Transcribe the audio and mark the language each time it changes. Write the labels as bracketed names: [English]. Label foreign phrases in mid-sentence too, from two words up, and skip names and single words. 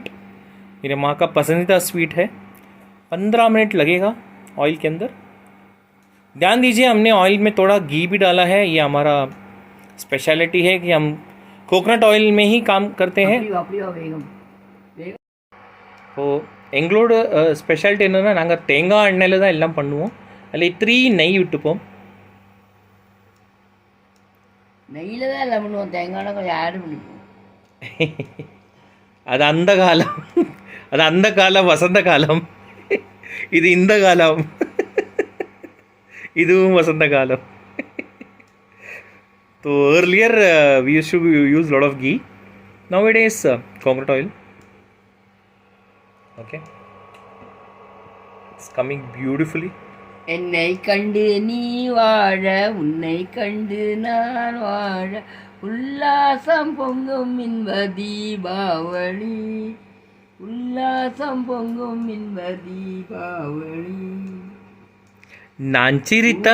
[Hindi] मेरे माँ का पसंदीदा स्वीट है. 15 मिनट लगेगा ऑयल के अंदर. ध्यान दीजिए, हमने ऑयल में थोड़ा घी भी डाला है. ये हमारा स्पेशलिटी है कि हम [English] coconut oil [Hindi] में ही काम करते हैं. [Tamil] तो எங்களோட ஸ்பெஷாலிட்டி என்னென்னா, நாங்கள் தேங்காய் எண்ணெயில் தான் எல்லாம் பண்ணுவோம். அதில் 3 நெய் விட்டுப்போம். நெய்யில் தான் எல்லாம் பண்ணுவோம், தேங்காய் கொஞ்சம் ஆட் பண்ணிப்போம். அது அந்த காலம், அது அந்த காலம், வசந்த காலம். இது இந்த காலம், இதுவும் வசந்த காலம். [English] तो earlier we used to use lot of ghee. Nowadays coconut oil. Okay, it's coming beautifully. [Tamil] என்னை கண்டு நீ வாழ, உன்னை கண்டு நான் வாழ, உல்லாசம் பொங்கும் இன்ப தீபாவளி, உல்லாசம் பொங்கும் இன்ப தீபாவளி. நாஞ்சிரித்தா